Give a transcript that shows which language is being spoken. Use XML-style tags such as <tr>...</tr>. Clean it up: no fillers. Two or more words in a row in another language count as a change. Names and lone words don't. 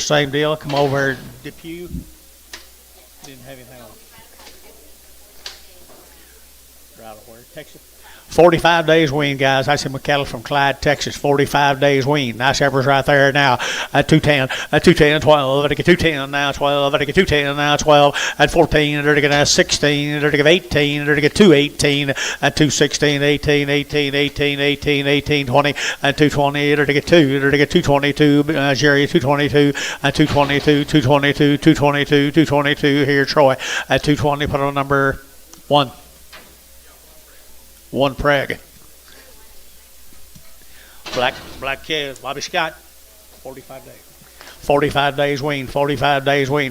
<en>Same deal. Come over here, Depew. Didn't have anything on. Right where? Texas. 45 days weaned, guys. I see my cattle from Clyde, Texas. 45 days weaned. Nice heifers right there now. At 210. At 210, 12. At 210 now, 12. At 210 now, 12. At 14. At 16. At 18. At 218. At 216. 18. 18. 18. 18. 18. 20. At 220. At 2. At 222. Jerry, 222. At 222. 222. 222. 222. Here, Troy. At 220. Put on number 1. 1 preg. Black calves. Bobby Scott. 45 days. 45 days weaned. 45 days weaned.</en>